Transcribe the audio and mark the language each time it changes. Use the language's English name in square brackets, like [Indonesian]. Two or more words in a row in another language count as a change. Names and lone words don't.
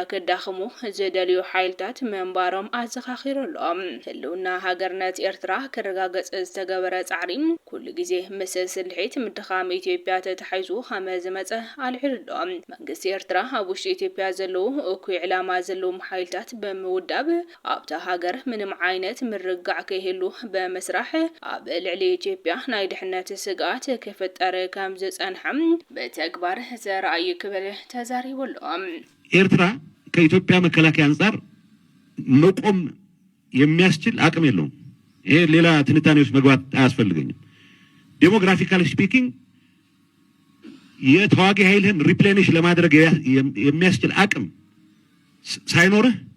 [Tigrinya] ከዳኽሙ ዝደልዩ ሓይልታት መንባሮም ኣዘኻኺሩሎም ህልውና ሃገርነት ኤርትራ ክረጋገጽ ዝተገበረ ጻዕሪ ኩሉ ግዜ ምስ ስልሒት ምድኻም ኢትዮጵያ ተታሒዙ ከመ ዝመፀ ኣልዒሉሎም መንግስቲ ኤርትራ ኣብ ውሽጢ ኢትዮጵያ ዘለዉ እኩይ ዕላማ ዘለዎም ሓይልታት በመውዳብ ኣብታ ሃገር ምንም ዓይነት ምርጋዕ ከይህሉ በመስራሕ ኣብ ልዕሊ ኢትዮጵያ ናይ ድሕነት ስጋት ከፈጠረ ከም ዝጸንሐም በተግባር ዘረኣዩ ክብል ተዛሪቦሎም [Amharic] ኤርትራ ከኢትዮጵያ መከላከያ አንጻር መቆም የሚያስችል አቅም የለውም ይሄ ሌላ ትንታኔዎች መግባት አያስፈልገኝም [English] demographically speaking [Amharic] የተዋጊ ኃይልን ሪፕሌኒሽ ለማድረግ የሚያስችል አቅም ሳይኖርህ